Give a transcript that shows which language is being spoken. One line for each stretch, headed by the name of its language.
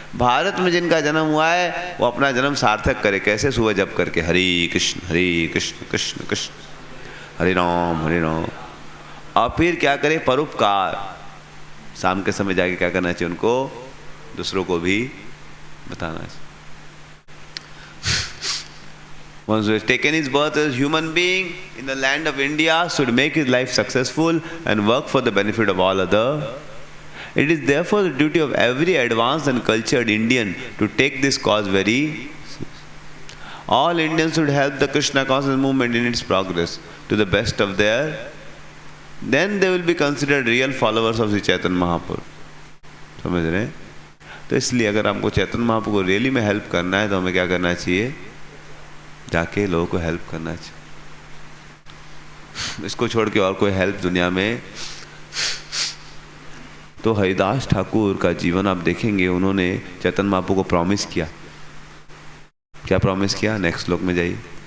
Hindi: भारत में जिनका जन्म हुआ है वो अपना जन्म सार्थक करे। कैसे? सुबह जप करके हरे कृष्ण कृष्ण कृष्ण हरे राम। और फिर क्या करे? परोपकार। शाम के समय जाके क्या करना चाहिए उनको? दूसरों को भी बताना चाहिए।
English: One who has taken his birth as a human being in the land of India should make his life successful and work for the benefit of all other. It is therefore the duty of every advanced and cultured Indian to take this cause very seriously. All Indians should help the Krishna conscious movement in its progress to the best of their. Then they will be considered real followers of Sri Chaitanya Mahaprabhu.
Hindi: समझ रहे हैं? तो इसलिए अगर हमको चैतन्य महाप्रभु को really में help करना है तो हमें क्या करना चाहिए? जाके लोगों को हेल्प करना चाहिए। इसको छोड़ के और कोई हेल्प दुनिया में। तो हरिदास ठाकुर का जीवन आप देखेंगे, उन्होंने चैतन्य महाप्रभु को प्रॉमिस किया। क्या प्रॉमिस किया? नेक्स्ट श्लोक में जाइए।